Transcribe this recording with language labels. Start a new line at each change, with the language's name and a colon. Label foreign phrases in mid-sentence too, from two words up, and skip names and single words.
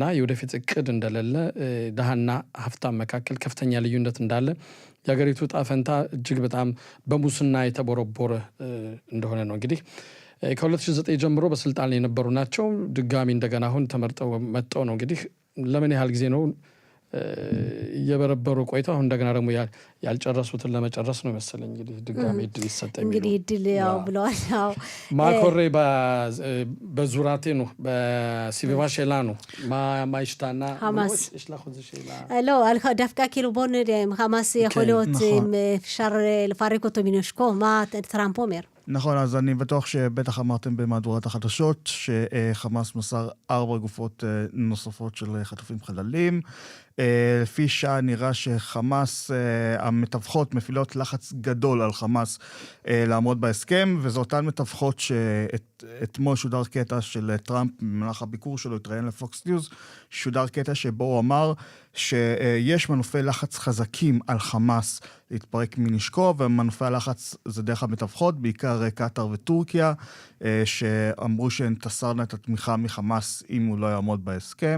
Amharic: የወደፊት እቅድ እንደሌለ ደሃና ሀብታም መካከል ከፍተኛ ልዩነት እንዳለ የሀገሪቱ ጣፈንታ እጅግ በጣም በሙስና የተቦረቦረ እንደሆነ ነው እንግዲህ ከ2009 ጀምሮ በስልጣን ላይ የነበሩ ናቸው ድጋሚ እንደገና አሁን ተመርጠው መጣው ነው እንግዲህ ለምን ያህል ጊዜ ነው የበረበሩ ቆይተው አሁን እንደገና ደግሞ ያልጨረሱትን ለመጨረስ ነው መሰለኝ እንግዲህ ድጋሚ እድል ይሰጣል እንግዲህ እድል ያው ብለዋል ያው ማኮሬ በዙራቴ ነው በሲቪቫ ሼላ ነው ማይሽታና እሽላኹዝ ሼላ
Hebrew: לא דווקא כאילו בוא נראה חמאס יכול להיות אפשר לפרק אותו מנשקו מה טראמפ אומר נכון, אז אני בטוח שבטח אמרתם במהדורת החדשות שחמאס מסר 4 גופות נוספות של חטופים חללים. לפי שעה נראה שחמאס, המתווכות מפעילות לחץ גדול על חמאס לעמוד בהסכם, וזה אותן מתווכות שאתמול שודר קטע של טראמפ במהלך הביקור שלו, התראיין לפוקס ניוז, שודר קטע שבו הוא אמר שיש מנופי לחץ חזקים על חמאס להתפרק מנשקו, ומנופי הלחץ זה דרך המתווכות, בעיקר קטר וטורקיה, שאמרו שהן תסרנה את התמיכה מחמאס אם הוא לא יעמוד בהסכם.